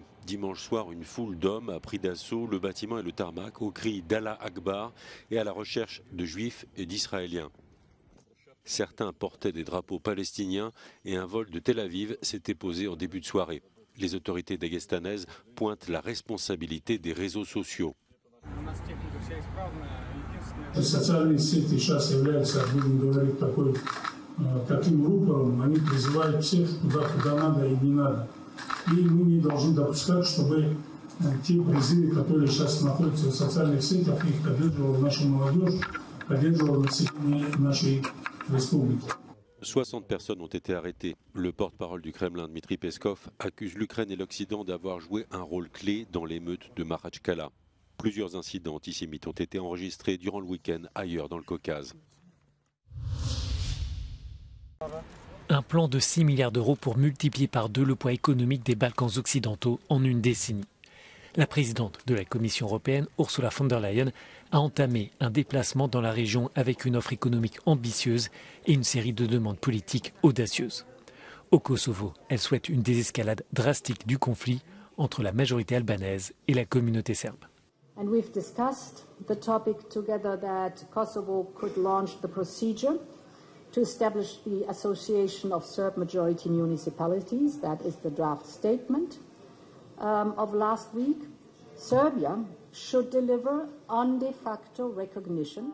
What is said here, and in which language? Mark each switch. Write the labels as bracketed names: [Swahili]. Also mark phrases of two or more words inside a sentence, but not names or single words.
[French] Dimanche soir, une foule d'hommes a pris d'assaut le bâtiment et le tarmac au cri d' [Arabic] الله أكبر [French] et à la recherche de juifs et d'Israéliens. Certains portaient des drapeaux palestiniens et un vol de Tel Aviv s'était posé en début de soirée. Les autorités daguestanaises pointent la responsabilité des réseaux sociaux. [Russian] Таким рупором они призывают всех туда, куда надо и не надо. И мы не должны допускать, чтобы те призывы, которые сейчас находятся в социальных сетях, их поддерживала наша молодежь, поддерживала население нашей республики. [French] 60 personnes ont été arrêtées. Le porte-parole du Kremlin, Dmitri Peskov, accuse l'Ukraine et l'Occident d'avoir joué un rôle clé dans l'émeute de Makhachkala. Plusieurs incidents antisémites ont été enregistrés durant le week-end ailleurs dans le Caucase. Un plan de 6 milliards d'euros pour multiplier par 2 le poids économique des Balkans occidentaux en une décennie. La présidente de la Commission européenne, Ursula von der Leyen, a entamé un déplacement dans la région avec une offre économique ambitieuse et une série de demandes politiques audacieuses. Au Kosovo, elle souhaite une désescalade drastique du conflit entre la majorité albanaise et la communauté serbe. [English] And we've discussed the topic together that Kosovo could launch the procedure to establish the Association of Serb Majority Municipalities. That is the draft statement of last week. Serbia should deliver on de facto recognition.